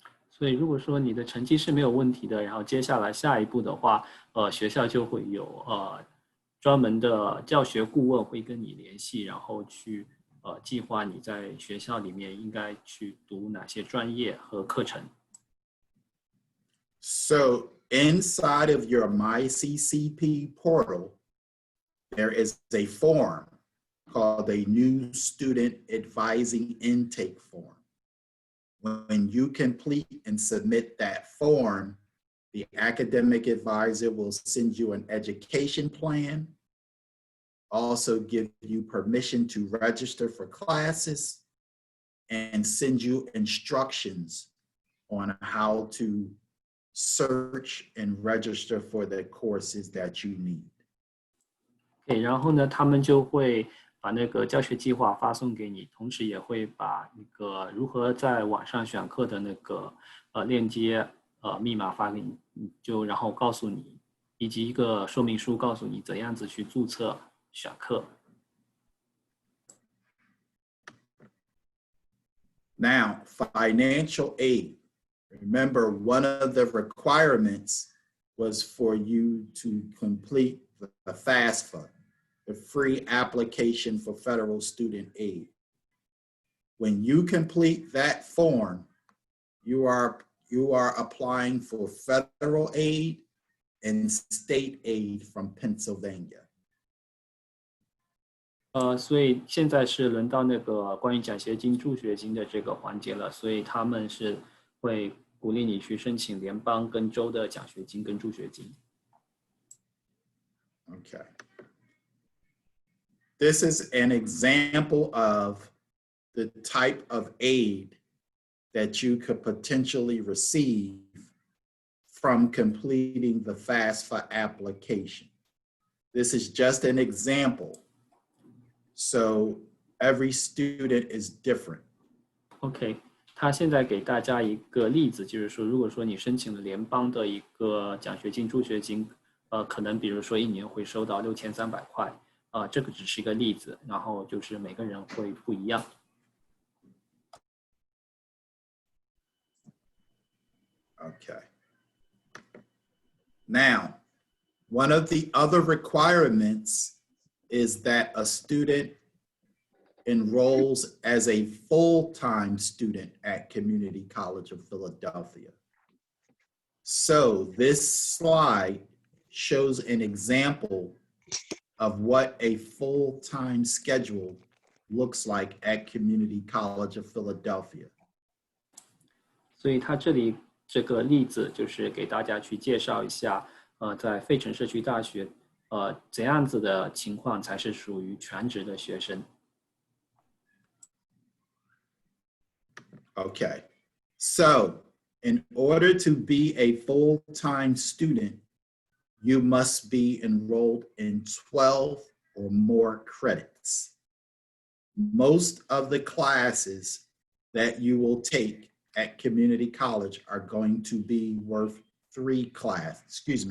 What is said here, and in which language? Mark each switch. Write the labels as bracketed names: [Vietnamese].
[Chinese] 所以如果说你的成绩是没有问题的，然后接下来下一步的话，学校就会有专门的教学顾问会跟你联系，然后去计划你在学校里面应该去读哪些专业和课程。 [English] So inside of your MyCCP portal, there is a form called a new student advising intake form. When you complete and submit that form, the academic advisor will send you an education plan, also give you permission to register for classes, and send you instructions on how to search and register for the courses that you need. [Chinese] 对，然后呢，他们就会把那个教学计划发送给你，同时也会把那个如何在网上选课的那个链接密码发给你，就然后告诉你，以及一个说明书告诉你怎样子去注册选课。 [English] Now, financial aid. Remember, one of the requirements was for you to complete the FAFSA, the free application for federal student aid. When you complete that form, you are applying for federal aid and state aid from Pennsylvania. [Chinese] 所以现在是轮到那个关于奖学金、助学金的这个环节了，所以他们是会鼓励你去申请联邦跟州的奖学金跟助学金。 [English] Okay. This is an example of the type of aid that you could potentially receive from completing the FAFSA application. This is just an example. So every student is different. [Chinese] OK， 他现在给大家一个例子，就是说，如果说你申请了联邦的一个奖学金、助学金，可能比如说一年会收到6300块，这个只是一个例子，然后就是每个人会不一样。 [English] Okay. Now, one of the other requirements is that a student enrolls as a full-time student at Community College of Philadelphia. So this slide shows an example of what a full-time schedule looks like at Community College of Philadelphia. [Chinese] 所以他这里这个例子就是给大家去介绍一下，在费城社区大学，怎样子的情况才是属于全职的学生。 [English] Okay, so in order to be a full-time student, you must be enrolled in 12 or more credits. Most of the classes that you will take at community college are going to be worth 3 credits.